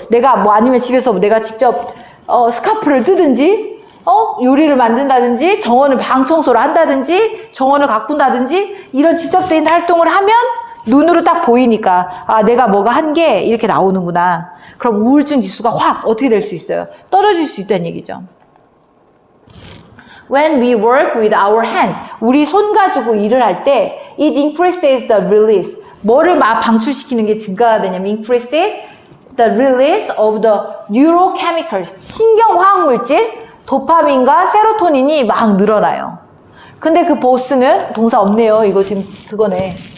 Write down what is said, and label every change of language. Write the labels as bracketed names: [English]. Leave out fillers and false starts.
[Korean] 내가 뭐 아니면 집에서 내가 직접 스카프를 뜨든지 요리를 만든다든지 정원을 방 청소를 한다든지 정원을 가꾼다든지 이런 직접적인 활동을 하면 눈으로 딱 보이니까 아 내가 뭐가 한 게 이렇게 나오는구나. 그럼 우울증 지수가 확 어떻게 될 수 있어요? 떨어질 수 있다는 얘기죠. [English] When we work with our hands, [Korean] 우리 손 가지고 일을 할 때 [English] it increases the release. [Korean] 뭐를 막 방출시키는 게 증가가 되냐면 [English] increases the release of the neurochemicals. [Korean] 신경화학물질 도파민과 세로토닌이 막 늘어나요. 근데 그 보스는 동사 없네요. 이거 지금 그거네.